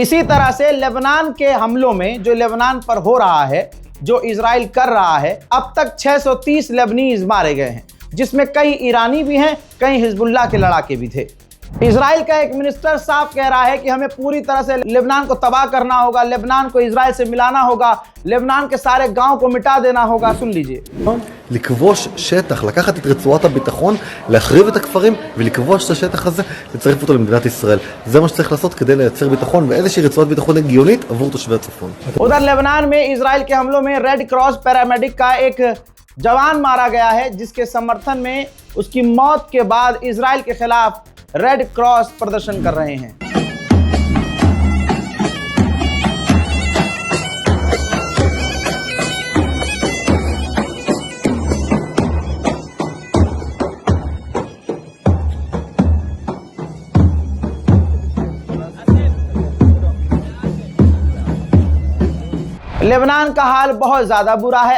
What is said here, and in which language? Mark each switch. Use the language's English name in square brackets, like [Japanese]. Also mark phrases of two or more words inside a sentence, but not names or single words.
[Hindi] इसी तरह से लेबनान के हमलों में जो लेबनान पर हो रहा है, जो इजराइल कर रहा है, अब तक 630 लेबनीज मारे गए हैं, जिसमें कई ईरानी भी हैं, कई हिजबुल्लाह के लड़ाके भी थे। इजराइल का एक मिनिस्टर साफ कह रहा है कि हमें पूरी तरह से लेबनान को तबाह करना होगा, लेबनान को इजराइल से मिलाना होगा, लेबनान के सारे गांव को मिटा देना होगा। सुन लीजिए। [Hebrew] לכבוש שטח, לקחת את רצועת הביטחון, להחריב את הכפרים ולכבוש את השטח הזה, לצרף אותו למדינת ישראל. זה מה שצריך לעשות כדי לייצר ביטחון ואיזושהי רצועת ביטחון הגיונית עבור תושבי הצפון. [Hindi] उधर लेबनान में इजराइल के हमलों में रेड क्रॉस पैरामेडिक का एक जवान मारा गया है, जिसके समर्थन में उसकी मौत के बाद इजराइल के खिलाफ रेड क्रॉस प्रदर्शन कर रहे हैं। लेबनान का हाल बहुत ज्यादा बुरा है।